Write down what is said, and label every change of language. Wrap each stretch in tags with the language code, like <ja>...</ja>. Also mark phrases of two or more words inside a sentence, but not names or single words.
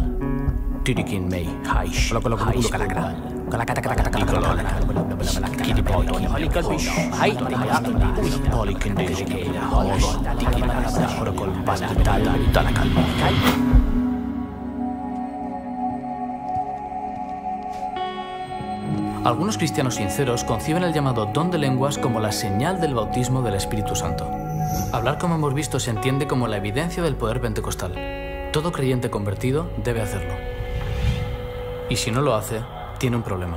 <es>tirikin mei haish haish kalakal kalakata kalakata kalakal kidi polikal hai polikin dejike hos dikin horokol banatal talakal Algunos cristianos sinceros conciben el llamado don de lenguas como la señal del bautismo del Espíritu Santo. Hablar, como hemos visto, se entiende como la evidencia del poder pentecostal. Todo creyente convertido debe hacerlo. Y si no lo hace, tiene un problema.</es>